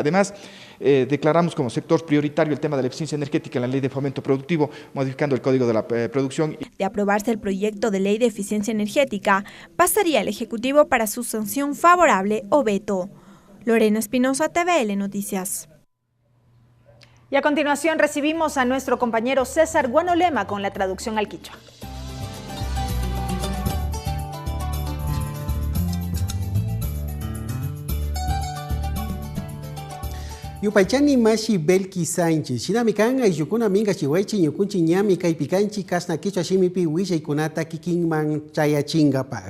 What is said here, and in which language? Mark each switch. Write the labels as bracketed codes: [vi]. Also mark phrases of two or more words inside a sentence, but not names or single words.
[es] Además, declaramos como sector prioritario el tema de la eficiencia energética en la ley de fomento productivo, modificando el código de la producción. De aprobarse el proyecto de ley de eficiencia energética, pasaría al Ejecutivo para su sanción favorable o veto. Lorena Espinosa, TVL Noticias. Y a continuación recibimos a nuestro compañero César Guanolema con la traducción al quichua. [qu] Yupaychani mashi Belki Sánchez, Shinamikan ayukuna minga chihuaychi ñukunchi ñami kaypikanchi kasna quichua shimipi willaikunata kikinman chayachingapak.